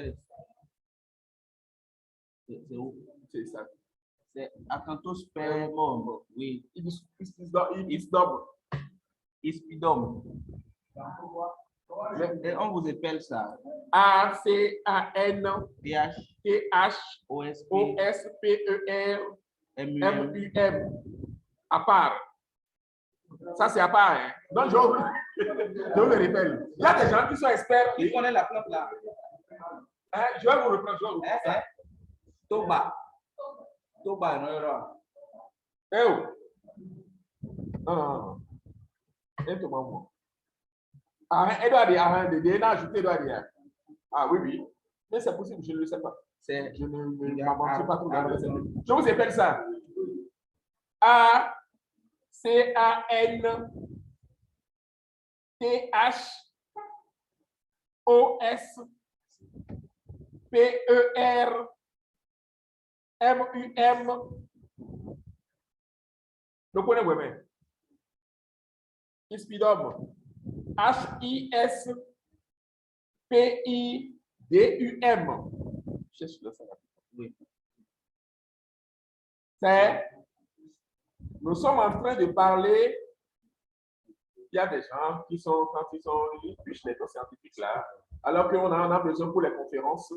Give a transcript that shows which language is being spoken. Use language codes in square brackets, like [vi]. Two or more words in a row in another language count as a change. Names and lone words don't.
[fr] C'est où? C'est ça. C'est Acanthospermum, oui. Ispidum. Et on vous appelle ça A-C-A-N-T-H-O-S-P-E-R-M-U-M. À part. Ça, c'est à part. Hein? Donc, je vous le rappelle. Il y a des gens qui sont experts. Qui connaissent la plante là? Hein? Je vais vous reprendre. Toba. Toba, non. Eh oh. Non. Et tout le monde. Ah oui. Mais c'est possible, je ne le sais pas. Je ne m'aventure pas trop dans la recette. Je vous appelle ça. A-C-A-N-T-H-O-S-P-E-R-M-U-M. Le prenez vous-même. Ispidum. H-I-S-P-I-D-U-M. Oui. Nous sommes en train de parler. Il y a des gens qui sont, quand ils fichent les scientifiques là, alors qu'on en a besoin pour les conférences.